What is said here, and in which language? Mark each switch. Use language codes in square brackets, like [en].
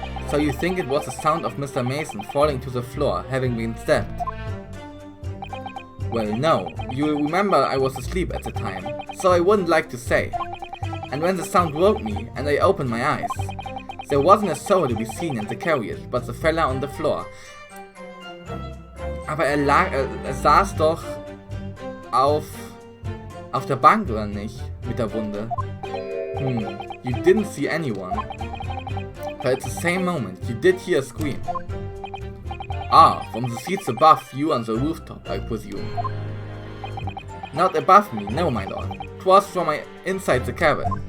[en] So you think it was the sound of Mr. Mason falling to the floor, having been stabbed? Well, no. You remember I was asleep at the time, so I wouldn't like to say. And when the sound woke me, and I opened my eyes, there wasn't a soul to be seen in the carriage, but the fella on the floor. [de] Aber er saß doch auf der Bank, oder nicht? Mit der Wunde. [en] You didn't see anyone. But at the same moment, you did hear a scream. Ah, from the seats above you on the rooftop, I presume. Not above me, no, my lord. 'Twas from inside the cabin.